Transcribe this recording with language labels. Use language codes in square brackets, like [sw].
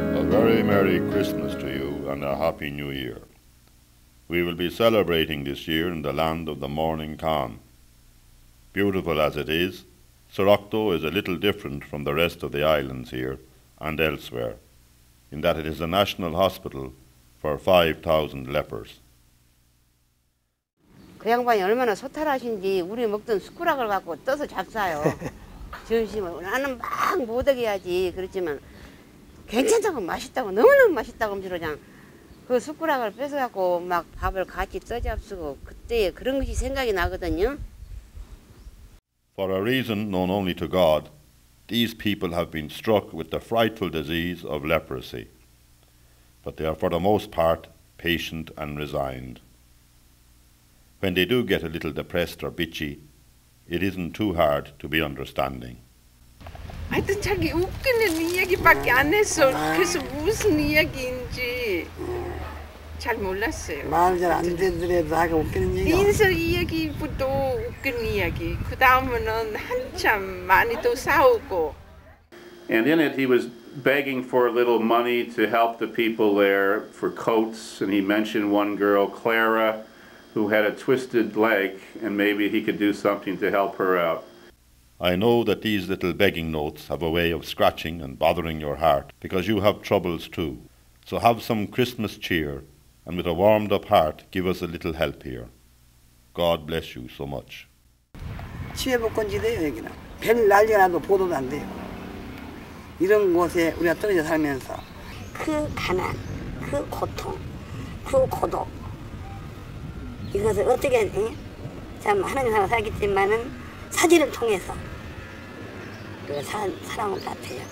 [en] very Merry Christmas to you and a Happy New Year. We will be celebrating this year in the land of the morning calm. Beautiful as it is, Sorocto is a little different from the rest of the islands here and elsewhere, in that it is a national hospital for 5,000 lepers. [ko] 그 양반이 얼마나 소탈하신지 우리 먹던 숟가락을 갖고 떠서 잡사요. 점심을 나는 막 못하게 그렇지만 괜찮다고 맛있다고 너무너무 맛있다고 하면서 그냥 그 숟가락을 뺏어갖고 막 밥을 같이 떠잡수고 그때 그런 것이 생각이 나거든요. [en] For a reason known only to God, these people have been struck with the frightful disease of leprosy. But they are for the most part patient and resigned. When they do get a little depressed or bitchy, it isn't too hard to be understanding. [ko] 하여튼 자기 웃기는 이야기밖에 안 했어. 그래서 무슨 이야기인지 잘 몰랐어요. 말 잘 안 되더라도 하고 웃기는 얘기. 인서 이야기부터 웃기는 이야기. 그 다음에는 한참 많이 또 싸우고. [en] And in it he was begging for a little money to help the people there for coats, and he mentioned one girl, Clara, who had a twisted leg, and maybe he could do something to help her out. I know that these little begging notes have a way of scratching and bothering your heart, because you have troubles too. So have some Christmas cheer, and with a warmed up heart give us a little help here. God bless you so much. [ko] 치외복권지대요 여기는. 별 난리가 나도 보도도 안 돼요. 이런 곳에 우리가 떨어져 살면서 그 가난, 그 고통, 그 고독 이것을 어떻게 참 하나님 사람 살겠지만은 사진을 통해서 그 사랑을 같아요.